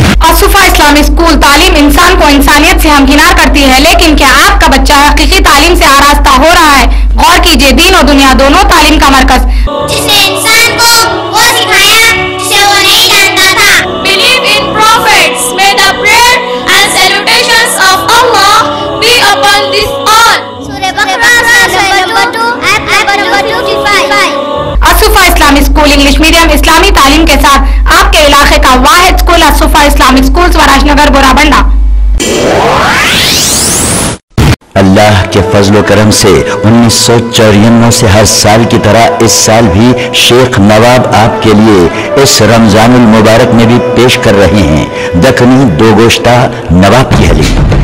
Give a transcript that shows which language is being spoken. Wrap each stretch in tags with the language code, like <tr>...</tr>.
<hi>असुफा Islamic school तालीम इंसान को इंसानियत से हमकिनार करती है, लेकिन क्या आपका बच्चा हकीकी तालीम से आरास्ता हो रहा है? गौर कीजिए, दीन और दुनिया दोनों तालीम का मरकज जिसने इंसान को वो सिखाया जिसे वो नहीं जानता था.</hi> <en>Believe in prophets. May the prayer and salutations of Allah be upon this all. Surah Baqarah number 2 ayat number 255.</en> <hi>असुफा Islamic school English medium इस्लामी तालीम के साथ आपके इलाके का वाहिद स्कूल असुफा इस्लामिक स्कूल स्वराजनगर बोराबंडा. अल्लाह के फजल करम से 1954 से हर साल की तरह इस साल भी शेख नवाब आपके लिए इस रमजानुल मुबारक में भी पेश कर रहे हैं दखनी दो गोश्ता नवाब की हलीम.</hi>